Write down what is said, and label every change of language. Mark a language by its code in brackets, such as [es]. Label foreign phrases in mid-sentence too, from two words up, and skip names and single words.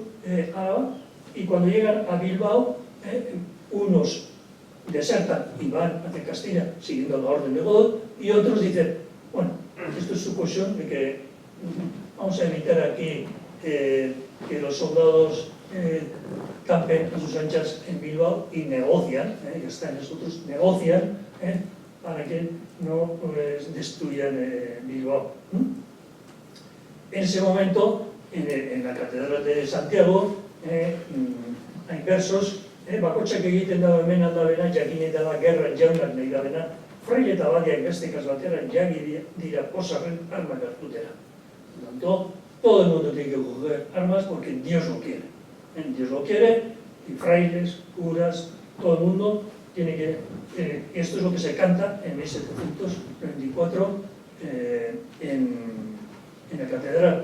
[es] Álava, y cuando llegan a Bilbao, unos desertan y van hacia Castilla siguiendo la orden de Godó, y otros dicen, bueno, esto es su cuestión de que vamos a evitar aquí que los soldados campen a sus anchas en Bilbao y negocian, ya están nosotros, negocian para que no destruyan Bilbao. En ese momento, en la Catedral de Santiago, hay versos, [eu] bakotxak egiten dago hemen aldabena, jakin eta da gerran jaunak nahi dabena, fraile eta badiak bestekaz batera, jagi dira posarren armak hartutera. [es] Por tanto, todo el mundo tiene que coger armas porque Dios lo quiere. Dios lo quiere, y frailes, curas, todo el mundo tiene que... esto es lo que se canta en 1724 en la catedral.